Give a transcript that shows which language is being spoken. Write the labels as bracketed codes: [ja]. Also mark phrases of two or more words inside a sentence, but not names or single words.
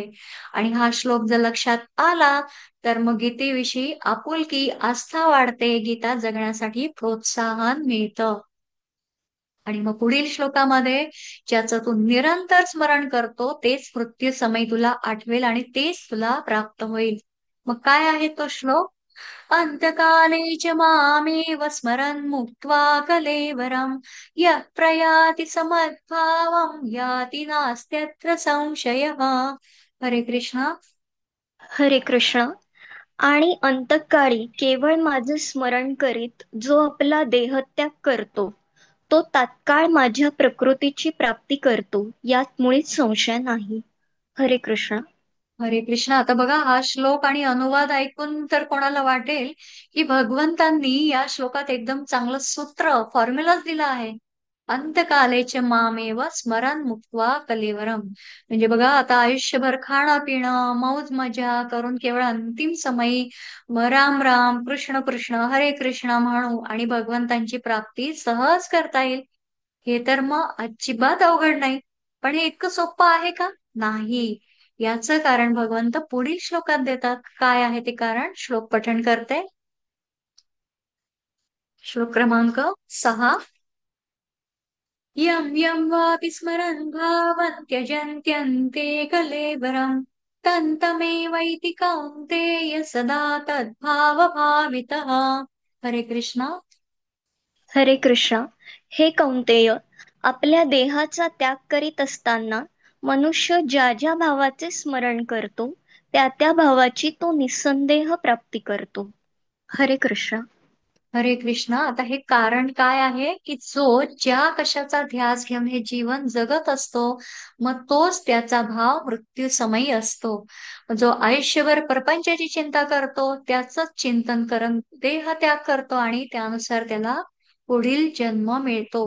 [mr] आणि हा श्लोक जर लक्षात आला तर मग गीतेविषयी आपुलकी, आस्था वाढते, गीता जगण्यासाठी प्रोत्साहन मिळतं. आणि मग पुढील श्लोकामध्ये ज्याचं तू निरंतर स्मरण करतो तेच मृत्यू समय तुला आठवेल आणि तेच तुला प्राप्त होईल. मग काय आहे तो श्लोक. [sa] अंतकाले च मामेव स्मरन् मुक्त्वा कलेवरं यः प्रयाति समद्भावं याति नास्त्यत्र संशयः. [mr] हरे कृष्ण. हरे कृष्ण. आणि अंतकाळी केवळ माझं स्मरण करीत जो आपला देहत्याग करतो तो तात्काळ माझ्या प्रकृतीची प्राप्ती करतो, यात मुळीच संशय नाही. हरे कृष्ण. हरे कृष्ण. आता बघा हा श्लोक आणि अनुवाद ऐकून तर कोणाला वाटेल की भगवंतांनी या श्लोकात एकदम चांगलं सूत्र, फॉर्म्युलाच दिला आहे. [sa] अंतकालेच मामेव स्मरण मुक्त्वा कलेवरम. [mr] म्हणजे बघा आता आयुष्यभर खाणं पिणं मौज मजा करून केवळ अंतिम समयी राम राम कृष्ण कृष्ण हरे कृष्ण म्हणू आणि भगवंतांची प्राप्ती सहज करता येईल. हे तर मग अजिबात अवघड नाही. पण हे इतकं सोपं आहे का? नाही. याचं कारण भगवंत पुढील श्लोकात देतात. काय आहे ते कारण? श्लोक पठण करते. श्लोक क्रमांक 6. [sa] यं यं वापि स्मरन् भावं त्यजन्त्यन्ते कलेवरं तन्तमेवैति कौन्तेय सदा तद्भावभावितः. [mr] हरे कृष्ण. हरे कृष्ण. हे कौंतेय, आपल्या देहाचा त्याग करीत असताना मनुष्य ज्या ज्या भावाचे स्मरण करतो त्या त्या भावाची तो निसंदेह प्राप्ती करतो. हरे कृष्ण. हरे कृष्ण. आता हे कारण काय आहे की जो ज्या कशाचा ध्यास घेऊन हे जीवन जगत असतो मग तोच त्याचा भाव मृत्यू समयी असतो. जो आयुष्यभर प्रपंचाची चिंता करतो त्याच चिंतन करून देह त्याग करतो आणि त्यानुसार त्याला पुढील जन्म मिळतो.